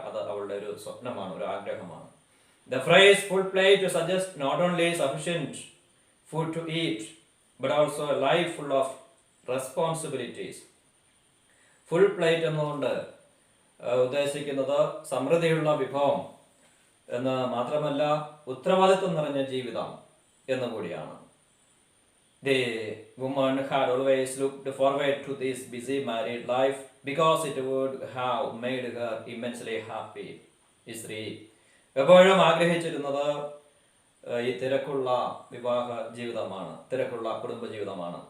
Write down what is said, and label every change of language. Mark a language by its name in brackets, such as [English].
[Malayalam] അത് അവളുടെ ഒരു സ്വപ്നമാണ്, ഒരു ആഗ്രഹമാണ്. [English] The phrase full plate suggests not only sufficient food to eat, but also a life full of responsibilities. [Malayalam] Full plate എന്നുകൊണ്ട് ഉദ്ദേശിക്കുന്നത് സമൃദ്ധിയുള്ള വിഭവം, എന്ന് മാത്രമല്ല ഉത്തരവാദിത്വം നിറഞ്ഞ ജീവിതം എന്നുകൂടിയാണ്. [English] The woman had always looked forward to this busy married life because it would have made her immensely happy. [Malayalam] ഈ സ്ത്രീ എപ്പോഴും ആഗ്രഹിച്ചിരുന്നത് ഈ തിരക്കുള്ള വിവാഹ ജീവിതമാണ്, തിരക്കുള്ള കുടുംബ ജീവിതമാണ്.